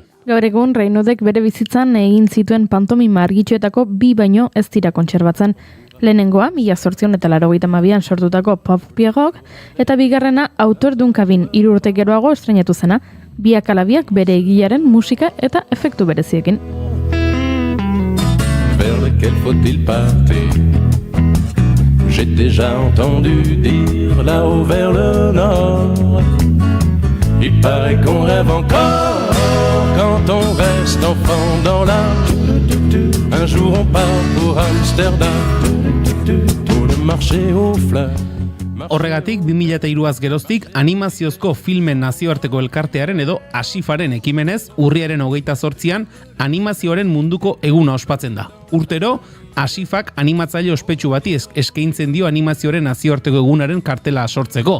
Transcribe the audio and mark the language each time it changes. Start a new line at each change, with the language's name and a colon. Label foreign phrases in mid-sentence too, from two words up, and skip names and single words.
Basque: Gaur egun Reinaudek bere bizitzan egin zituen pantomima argitxoetako 2 baino ez dira kontserbatzen. Lehenengoa, 1882an sortutako Pop Pierrot, eta bigarrena Autor d'un Cabin 3 urte geroago estreinatu zena, biak ala biak bere egilearen musika eta efektu bereziekin.
French: Vers lequel faut-il partir? J'ai déjà entendu dire là-haut vers le nord. Il paraît qu'on rêve encore quand on reste enfant dans l'âge. Un jour on part pour Amsterdam pour le marché aux fleurs.
Basque: Horregatik, 2003az geroztik, animaziozko filmen nazioarteko elkartearen edo ASIFaren ekimenez, urriaren 28an, animazioaren munduko eguna ospatzen da. Urtero, ASIFak animatzaile ospetsu bati eskaintzen dio animazioaren nazioarteko egunaren kartela sortzeko.